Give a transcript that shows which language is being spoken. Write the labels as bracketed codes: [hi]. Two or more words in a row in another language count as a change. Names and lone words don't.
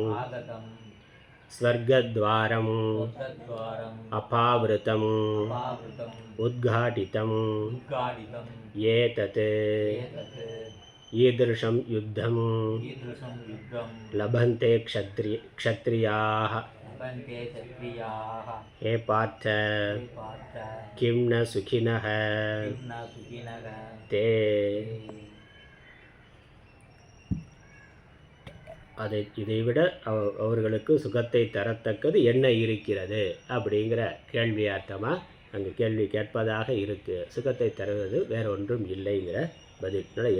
[sa] स्वर्गद्वारम् अपावृतम् उद्घाटितम् एतत् ईदृशम् युद्धम् लभन्ते क्षत्रियाः हे पार्थ किं न सुखिनः ते. [ta] இதைவிட அவர்களுக்கு சுகத்தை தரத்தக்கது என்ன இருக்கிறது அப்படிங்கிற கேள்வியார்த்தமாக அங்கே கேள்வி கேட்பதாக இருக்குது. சுகத்தை தருவது வேற ஒன்றும் இல்லைங்கிற பதில்.